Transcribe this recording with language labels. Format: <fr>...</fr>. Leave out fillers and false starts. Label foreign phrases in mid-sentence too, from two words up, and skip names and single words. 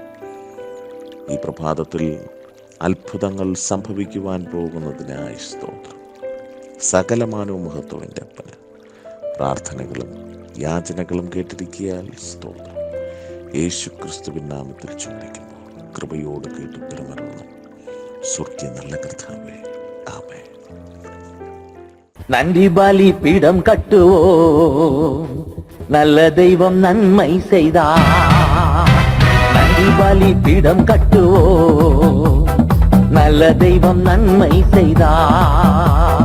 <ml>ഈ പ്രഭാതത്തിൽ അത്ഭുതങ്ങൾ സംഭവിക്കുവാൻ പോകുന്നതിനായി സ്തോത്രം. സകലമാനവും മഹത്വത്തിൻ്റെ അപ്പന് പ്രാർത്ഥനകളും യാചനകളും കേട്ടിരിക്കിയാൽ സ്തോത്രം. യേശുക്രിസ്തുവിൻ നാമത്തിൽ ചോദിക്കുന്നു, കൃപയോട് കേട്ടുത്തരമരുന്നു. സ്വർഗ്ഗീയ നല്ല കർത്താവേ, ആമേൻ.</ml> <ta>நன்றி பலி பீடம் கட்டுவோம், நல்ல தெய்வம் நன்மை செய்தார். நன்றி பலி பீடம் கட்டுவோம், நல்ல தெய்வம் நன்மை செய்தார்.</ta>